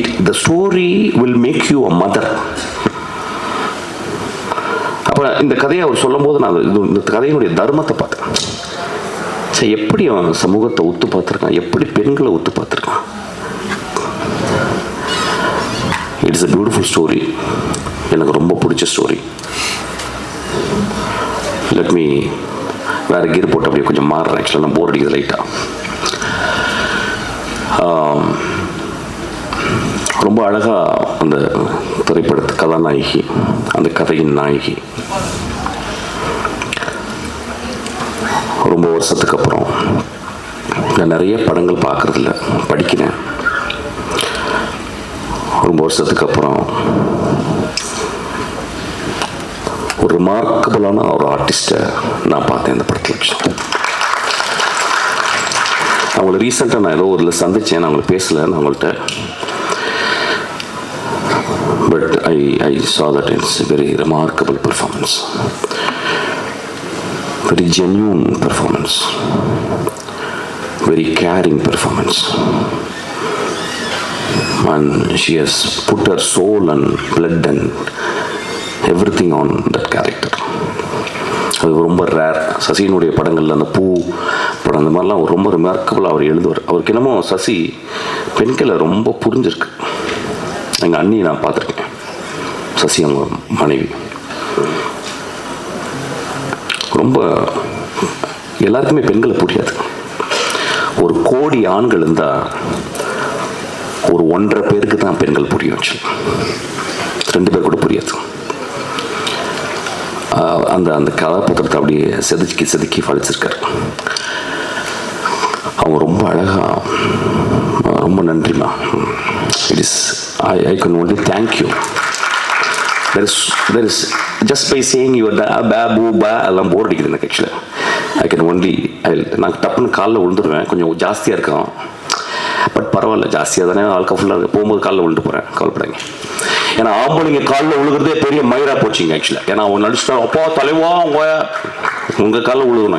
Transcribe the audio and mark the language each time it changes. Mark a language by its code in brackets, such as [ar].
[en] The story will make you a mother. [ta] அப்போ இந்த கதையை அவர் சொல்லும் போது நான் இந்த கதையினுடைய தர்மத்தை பார்த்தேன். சரி, எப்படி அவன் சமூகத்தை ஒத்து பார்த்துருக்கான், எப்படி பெண்களை ஒத்து பார்த்துருக்கான். [en] It's a beautiful story. [ta] எனக்கு ரொம்ப பிடிச்ச ஸ்டோரி. [en] let me [ta] வேறு கீர் போட்டு அப்படியே கொஞ்சம் மாறுறேன். ஆக்சுவலாக நான் போர் அடிக்குது லைட்டாக. ரொம்ப அழகாக அந்த திரைப்படத்து கதாநாயகி, அந்த கதையின் நாயகி, ரொம்ப வருஷத்துக்கு அப்புறம் நான் நிறைய படங்கள் பார்க்குறதில்ல, படிக்கிறேன். ரொம்ப வருஷத்துக்கு அப்புறம் ஒரு ரிமார்க்கபிளான ஒரு ஆர்டிஸ்ட்டை நான் பார்த்தேன் இந்த படத்தில். அவங்கள ரீசெண்டாக நான் ஏதோ ஒரு சந்தித்தேன், நான் அவங்களை பேசலை நான் அவங்கள்ட்ட. [en] But I saw that it's a very remarkable performance, very genuine performance, very caring performance, and she has put her soul and blood and everything on that character. [ta] அது ரொம்ப ரேர். சசியினுடைய படங்களில் அந்த பூ படம் அந்த மாதிரிலாம் ரொம்ப ரிமார்க்கபிளாக அவர் எழுதுவார். அவருக்கு என்னமோ சசி பெண்களை ரொம்ப புரிஞ்சிருக்கு. எங்கள் அண்ணி நான் பார்த்துருக்கேன், சசி அவங்க மனைவி ரொம்ப ரொம்ப எல்லாருக்குமே பெண்களை புரியாது. ஒரு கோடி ஆண்கள் இருந்தால் ஒரு 1.5 பேருக்கு தான் பெண்கள் புரியும். 2 பேர் கூட புரியாது. அந்த அந்த கதாபாத்திரத்தை அப்படியே செதுக்கி படிச்சிருக்காரு. அவங்க ரொம்ப அழகா, ரொம்ப நன்றிமா. [en] It is I can only thank you. there is just by saying you [ta] எல்லாம் போர் அடிக்குது எனக்கு. ஆக்சுவலாக [en] I can only [ta] நான் டப்புன்னு காலில் விழுந்துருவேன். கொஞ்சம் ஜாஸ்தியாக இருக்கும், பட் பரவாயில்ல, ஜாஸ்தியாக தானே வாழ்க்கை ஃபுல்லாக இருக்குது. போகும்போது காலில் விழுந்து போகிறேன், கவலைப்படாங்க. ஏன்னா ஆம்பளைங்க காலில் விழுகிறதே பெரிய மயிரா போச்சுங்க ஆக்சுவலாக. ஏன்னா அவங்க நடிச்சுட்டா அப்பா தலைவா அவங்க உங்கள் காலில் விழுகணும்.